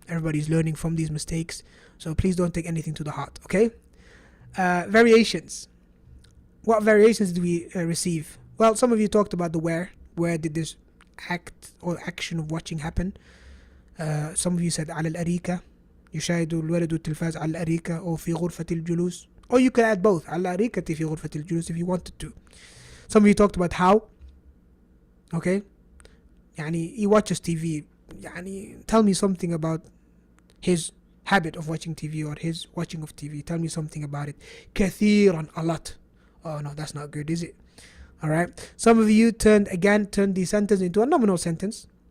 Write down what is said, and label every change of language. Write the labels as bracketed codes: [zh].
[en] Everybody's learning from these mistakes. So please don't take anything to the heart, okay? Variations. What variations do we receive? Well, some of you talked about the where. Where did this act or action of watching happen? Some of you said [ar] على الأريكة. يشاهد الولد التلفاز على الأريكة أو في غرفة الجلوس. [en] Or you could add both. [ar] على الأريكة في غرفة الجلوس [en] if you wanted to. Some of you talked about how. Okay? he watches TV. Tell me something about his habit of watching TV or his watching of TV. Tell me something about it. كثيرا, a lot. Oh no, that's not good, is it? Alright. Some of you turned the sentence into a nominal sentence.